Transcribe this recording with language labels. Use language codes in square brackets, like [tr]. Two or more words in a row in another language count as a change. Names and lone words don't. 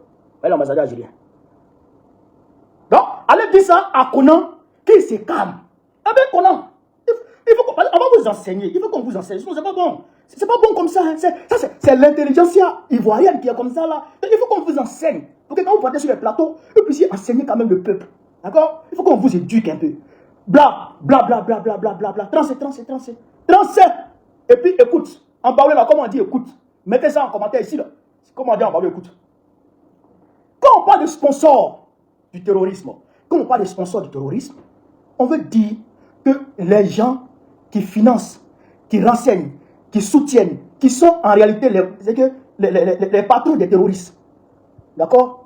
[fr] Voyez l'ambassadeur algérien. Donc, allez dire ça à Conan qui se calme. Eh bien, Conan, il faut on va vous enseigner. Il faut qu'on vous enseigne. Sinon, c'est pas bon. C'est pas bon comme ça. Hein. C'est l'intelligentsia ivoirienne qui est comme ça là. Donc, il faut qu'on vous enseigne. Donc, quand vous partez sur les plateaux, vous puissiez enseigner quand même le peuple. D'accord? Il faut qu'on vous éduque un peu. Bla, bla, bla, bla, bla, bla, bla, bla. Trancé. Et puis, écoute. En parler là, comment on dit écoute? Mettez ça en commentaire ici là. Comment on dit en parler écoute? Quand on parle de sponsor du terrorisme, on veut dire que les gens qui financent, qui renseignent, qui soutiennent, qui sont en réalité les patrons des terroristes, d'accord?